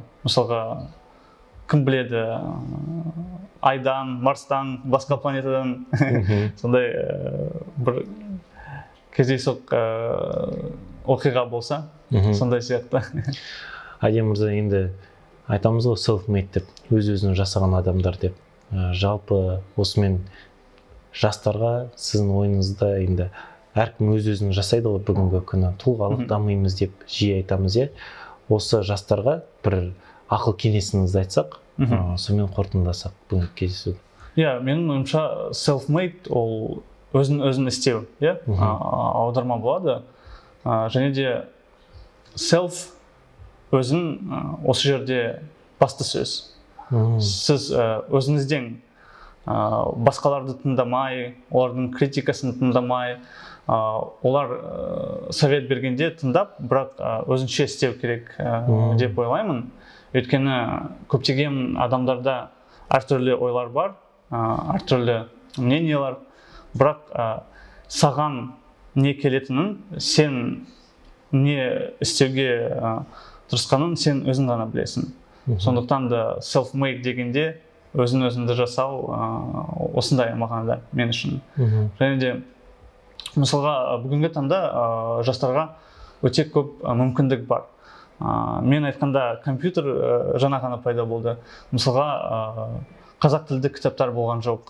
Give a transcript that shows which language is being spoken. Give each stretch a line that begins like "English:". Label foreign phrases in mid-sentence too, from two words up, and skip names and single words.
Kazakh: Мысалға кім біледі, Айдан, Марстан, басқа планетадан сондай бір кездейсоқ оқиға болса, сондай сияқты. Айдия мырза, енді айтамыз ғой self-made деп, өз-өзін жасаған адамдар деп. Жалпы осымен жастарға сіздің ойыңызда енді әркім өз-өзін жасайды ғой бүгінгі күні. Тұлғалық дамимыз деп жиі айтамыз, осы жастарға бір ақыл кеңесіңізді айтсақ, сонымен қорытындыласақ бүгінгі кездесуді. Менің ойымша self-made ол өзін істеу, аударма болады. Және де self өзін осы жерде басты сөз. Сіз өзіңізден басқаларды тыңдамай, олардың критикасын тыңдамай, олар совет бергенде тыңдап, бірақ өзінше істеу керек деп ойлаймын. Өйткені көптеген адамдарда әртүрлі ойлар бар, әртүрлі мнениялар, бірақ саған не келетінін, сен не істеуге тырысқанын сен өзің ғана білесің. Сондықтан да self-made дегенде өзін-өзіңді жасау осындай мағынада мен үшін. Және де мысалға бүгінгі таңда жастарға өте көп мүмкіндік бар. Мен айтқанда компьютер жаңа ғана пайда болды. Мысалға қазақ тілді кітаптар болған жоқ.